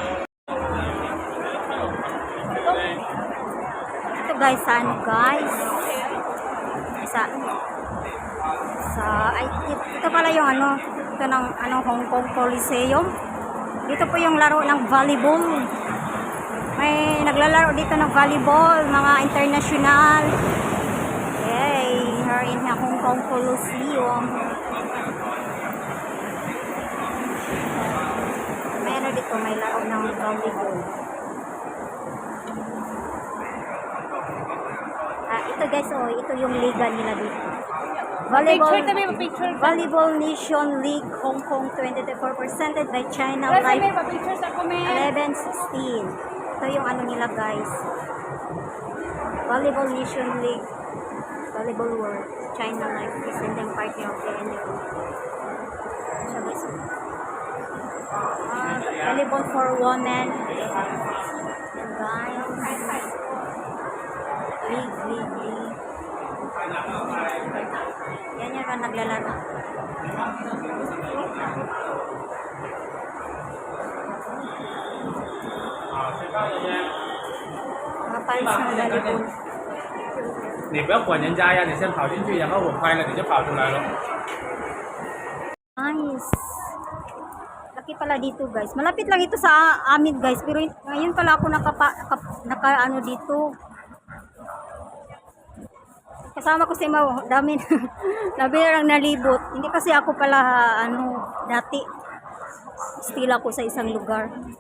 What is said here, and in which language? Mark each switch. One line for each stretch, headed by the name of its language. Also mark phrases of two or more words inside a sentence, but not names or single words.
Filipino: Ito guys, guys? Ito pala yung ito ng Hong Kong Coliseum. Dito po yung laro ng volleyball. May naglalaro dito ng volleyball, mga international.
English: Yay, here in the Hong Kong Coliseum.
Filipino: May dito, may laro ng volleyball. Ito guys, ito yung liga nila dito.
English: Volleyball Nation League Hong Kong 2024 presented by China Life 11-16.
Filipino: Ito yung nila guys.
English: Volleyball Nation League Volleyball World China Life presenting partner of the NFL. So guys, volleyball for women. And guys, league.
Filipino: Yan yung naglalaro. Mga palis ng volleyball.
Chinese: 你不要管人家呀，你先跑进去，然后我拍了你就跑出来了。
English: Nice.
Filipino: Laki pala dito guys. Malapit lang ito sa amin guys. Pero ngayon pala ako naka dito. Kasama ko si Mau. Dami lang nalibot. Hindi kasi ako pala dati. Still ako sa isang lugar.